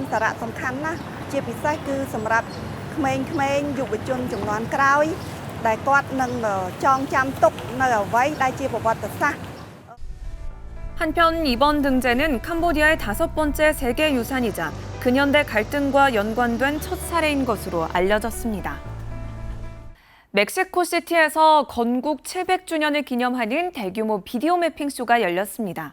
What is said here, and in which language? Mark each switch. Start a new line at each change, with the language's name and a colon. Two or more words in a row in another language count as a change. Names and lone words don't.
Khmer: សារៈសំខាន់ណាស់ជាពិសេសគឺសម្រាប់ក្មេងៗយុវជនជំនាន់ក្រោយដែលគាត់នឹងចងចាំទុកនៅអ្វីដែលជាប្រវត្តិសាស្ត្រ
Korean: 한편 이번 등재는 캄보디아의 5번째 세계유산이자 근현대 갈등과 연관된 첫 사례인 것으로 알려졌습니다. 멕시코시티에서 건국 700주년을 기념하는 대규모 비디오 매핑쇼가 열렸습니다.